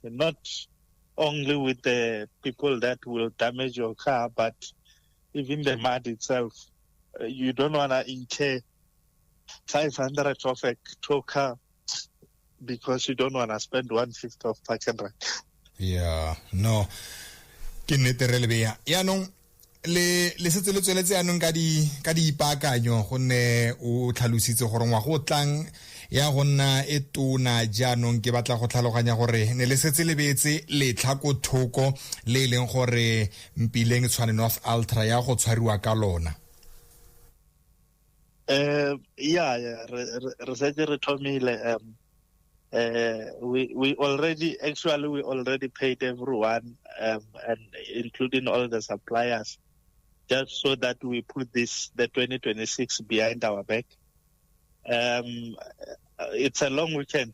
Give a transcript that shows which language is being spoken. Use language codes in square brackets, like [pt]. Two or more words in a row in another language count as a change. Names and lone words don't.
[en] Not only with the people that will damage your car, but even the mud itself. You don't want to incur 500 of a tow car because you don't want to spend 1/5 of park and ride. Yeah, no. [tn] Ke nnete re Lebea. Yaanong le setse le tsweletse anong ka di ipaakanyo gonne o tlhalositse gore ngwa go tlang ya gonna e tona jaanong ke batla go tlhaloganya gore ne le setse le beetse letlha ko thoko le leng gore Mpileng Tshwane North Ultra ya go tshwariwa ka lona. Yeah, re thomile. [en] We already paid everyone, and including all the suppliers, just so that we put the 2026 behind our back. It's a long weekend.